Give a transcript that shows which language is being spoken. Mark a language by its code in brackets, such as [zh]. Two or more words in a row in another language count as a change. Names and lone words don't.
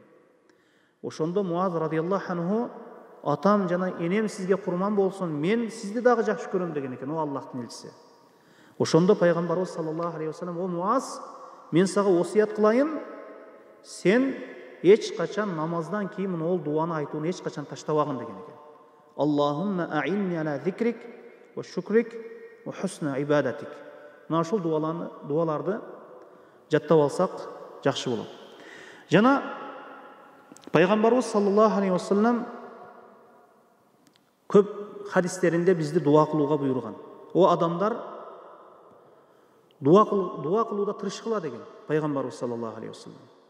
[ky] Ошондо Муаз [ar] رضي الله عنه: [ky] "Атам жана энем сизге курман болсун, мен сизди дагы жакшы көрөм" деген экен, о Аллахтын элчиси. Ошондо пайгамбарыбыз [ar] صلى الله عليه وسلم: [ky] "О Муаз, мен сага осуят кылайын, сен эч качан намаздан кийин мына дуаны айтууну эч качан таштабагын" деген экен. [ar] اللهم أعني على ذكرك وشكرك وحسن عبادتك. [ky] Мына ушул дуаларды жаттап алсак жакшы болот. Жана пайгамбарыбыз [ar] صلى الله عليه وسلم [ky] көп хадистеринде бизди дуа кылууга буйруган. О адамдар, дуа кылууда тырышкыла деген пайгамбарыбыз [ar] صلى الله عليه وسلم.